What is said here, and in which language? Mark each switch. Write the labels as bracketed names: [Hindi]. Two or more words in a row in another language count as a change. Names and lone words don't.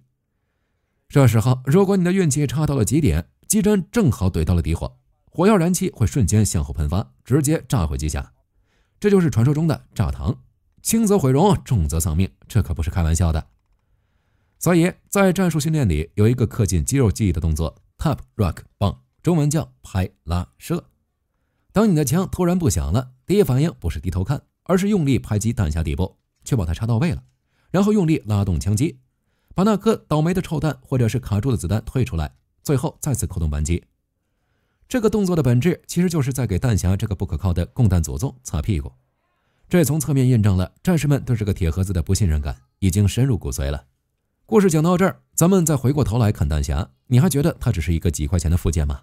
[Chinese] 這時候如果你的運氣差到了極點，機針正好懟到了底火，火藥燃氣會瞬間向後噴發，直接炸毀機匣。這就是傳說中的炸膛，輕則毀容，重則喪命，這可不是開玩笑的。所以在戰術訓練裡有一個刻進肌肉記憶的動作 [English] Tap Rock Bang， [Chinese] 中文叫拍拉射。當你的槍突然不響了，第一反應不是低頭看，而是用力拍击彈匣底部，確保它插到位了，然後用力拉動槍機，把那顆倒霉的臭彈或者是卡住的子彈退出來，最後再次扣動扳机。這個動作的本質其實就是在給彈匣這個不可靠的供彈祖宗擦屁股。這從側面印證了戰士們對這個鐵盒子的不信任感已經深入骨髓了。故事講到這兒，咱們再回過頭來看彈匣，你還覺得它只是一個幾塊錢的附件嗎？